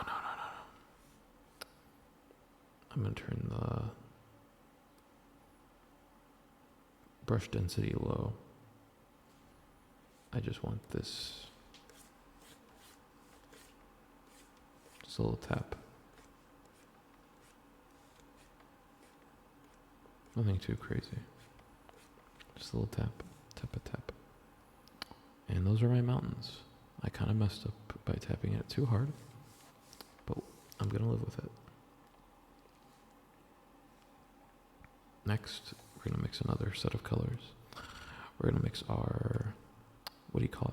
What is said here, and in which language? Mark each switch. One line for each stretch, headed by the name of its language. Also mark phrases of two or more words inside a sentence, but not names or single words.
English: I'm gonna turn the brush density low. I just want this. Just a little tap. Nothing too crazy. Just a little tap. Tap a tap. And those are my mountains. I kind of messed up by tapping it too hard, but I'm gonna live with it. Next, we're gonna mix another set of colors. We're gonna mix our, what do you call it?